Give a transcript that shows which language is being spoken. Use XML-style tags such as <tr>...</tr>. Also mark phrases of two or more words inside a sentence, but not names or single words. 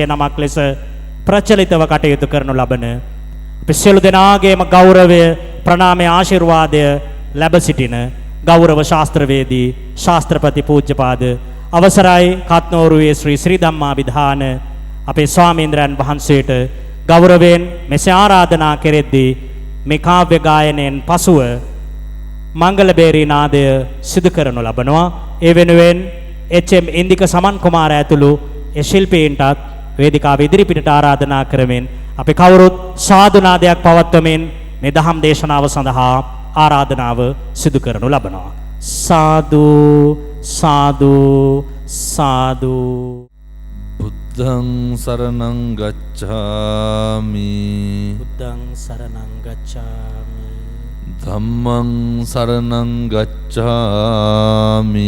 <si>නමක් ලෙස ප්‍රචලිතව කටයුතු කරනු ලබන අපි සියලු දෙනාගේම ගෞරවය ප්‍රණාමය ආශිර්වාදය ලැබ සිටින ගෞරව ශාස්ත්‍රවේදී ශාස්ත්‍රපති පූජ්‍යපාද අවසරයි කත්නෝරුවේ ශ්‍රී ශ්‍රී ධම්මා විධාන අපේ ස්වාමීන්ද්‍රයන් වහන්සේට ගෞරවයෙන් මෙසේ ආරාධනා කෙරෙද්දී මේ කාව්‍ය ගායනයෙන් පසුව මංගල බේරී නාදය සිදු කරනු ලබනවා. ඒ වෙනුවෙන් එච්.එම්. ඉන්දික සමන් කුමාර ඇතුළු ඒ ශිල්පීන්ටත් වේදිකාව ඉදිරිපිටට ආරාධනා කරමින් අපි කවුරුත් සාදු නාදයක් පවත්වමින් මේ දහම් දේශනාව සඳහා ආරාධනාව සිදු කරනු ලබනවා. සාදු සාදු සාදු.</si> <pi>බුද්ධං සරණං ගච්ඡාමි. බුද්ධං සරණං ගච්ඡාමි. ධම්මං සරණං ගච්ඡාමි.</pi>